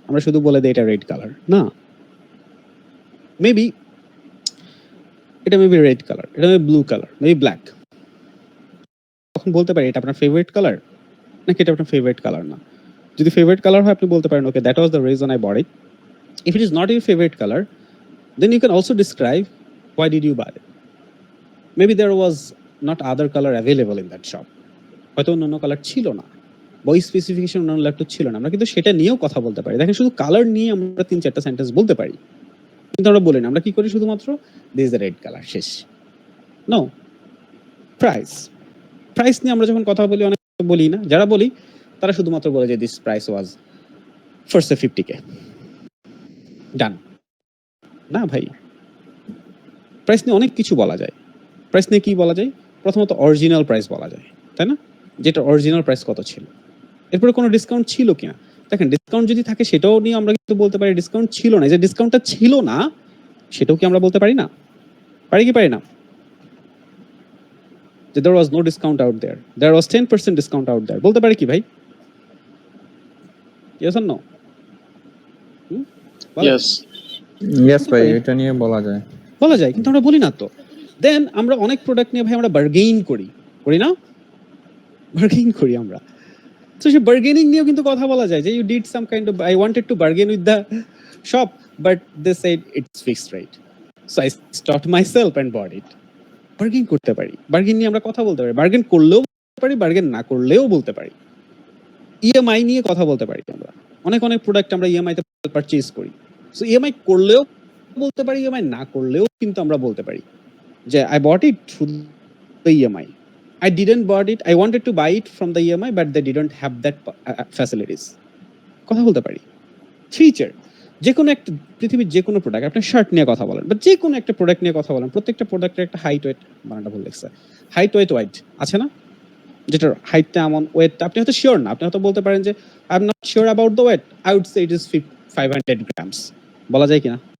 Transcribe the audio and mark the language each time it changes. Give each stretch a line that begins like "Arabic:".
Bangla: আমরা শুধু বলে দিই এটা রেড কালার, না, মেবি এটা মেবি রেড কালার, এটা maybe blue colour, maybe black. তখন বলতে পারি এটা আপনার ফেভারিট কালার নাকি এটা আপনার ফেভারিট কালার না। যদি ফেভারিট কালার হয় আপনি বলতে পারেন
English: Okay that was the reason I bought it. If it is not your favourite colour then you can also describe why did you buy it. Maybe there was not other color available in that shop,
Bangla: হয়তো অন্য colour ছিল না, বই specification অন্য laptop ছিল না, আমরা কিন্তু সেটা নিয়েও কথা বলতে পারি। দেখেন শুধু কালার নিয়ে আমরা 3-4টা সেন্টেন্স বলতে পারি, কিন্তু আমরা বলি না। আমরা কি করি? শুধুমাত্র
English: this is the red colour,
Bangla: শেষ। নো। প্রাইস নিয়ে আমরা যখন কথা বলি অনেক বলি না, যারা বলি তারা শুধুমাত্র বলে যে
English: this price was first 50K,
Bangla: ডান। না ভাই, প্রাইস নিয়ে অনেক কিছু বলা যায়। প্রাইস নিয়ে কি বলা যায়? প্রথমত অরিজিনাল প্রাইস বলা যায়, তাই না? যেটা অরিজিনাল প্রাইস কত ছিল, এরপরে কোনো ডিসকাউন্ট ছিল কিনা। দেখেন ডিসকাউন্ট যদি থাকে সেটাও নিয়ে আমরা কিন্তু বলতে পারি ডিসকাউন্ট ছিল না। যে ডিসকাউন্টটা ছিল না সেটাও কি আমরা বলতে পারি না? পারি কি পারি না?
English: যে there was no discount out there, there was 10% discount out there,
Bangla: বলতে পারি কি ভাই?
English: Yes or no?
Bangla: ইয়েস ভাই, এটা নিয়ে বলা যায়। বলা যায়, কিন্তু আমরা বলি না তো। দেন আমরা অনেক প্রোডাক্ট নিয়ে ভাই আমরা বার্গেইন করি না? বার্গেইন করি আমরা। তো সেই বার্গেনিং নিয়েও কিন্তু কথা বলা যায় যে
English: You did some kind of, I wanted to bargain with the shop but they said it's fixed rate, so I stopped myself and bought it.
Bangla: Bargain করতে পারি, বার্গেন নিয়ে আমরা কথা বলতে পারি, বার্গেন করলেও বলতে পারি, বার্গেন না করলেও বলতে পারি। ইএমআই নিয়ে কথা বলতে পারি আমরা। অনেক প্রোডাক্ট আমরা ইএমআই তে পারচেজ করি, সো ইএমআই করলেও বলতে পারি, ইএমআই না করলেও কিন্তু আমরা বলতে পারি যে
English: I bought it through the EMI. I didn't bought it, I wanted to buy it from the EMI but they didn't have that facilities.
Bangla: কথা বলতে পারি। ফিচার, যে কোনো একটা পৃথিবীর যে কোনো প্রোডাক্ট, আপনি শার্ট নিয়ে কথা বলেন বা যে কোনো একটা প্রোডাক্ট নিয়ে কথা বলেন, প্রত্যেকটা প্রোডাক্টের একটা হাইট ওয়েট, বানানটা ভুল লিখছে, হাইট ওয়েট ওয়াইড আছে না? যেটার হাইটটা এমন, ওয়েটটা আপনি হয়তো শিওর না, আপনি হয়তো বলতে পারেন যে
English: I am not sure about the weight, I would say it is 500 grams,
Bangla: বলা যায় কিনা?